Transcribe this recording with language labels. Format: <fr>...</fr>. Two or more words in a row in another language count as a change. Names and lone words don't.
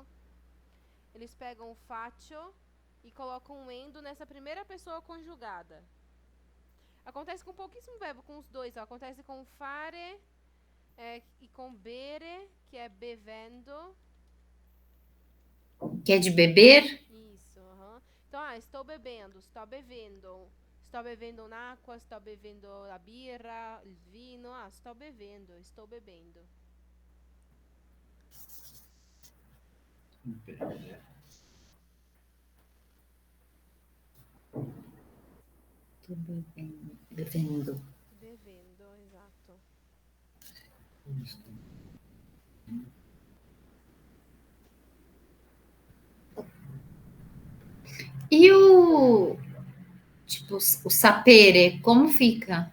<pt>Eles pegam o faccio e colocam um endo nessa primeira pessoa conjugada. Acontece com pouquíssimo verbo, com os dois, ó. Acontece com fare e com bere, que é bevendo. Que é de beber? Isso, aham. Então, estou bebendo,</pt> <it>sto bevendo. Sto bevendo un'acqua, sto bevendo la birra, il vino. Sto bevendo,</it> <pt>estou bebendo. Tô bebendo. Bebendo. Bevendo, exato. E tipo, o sapere, como fica?</pt>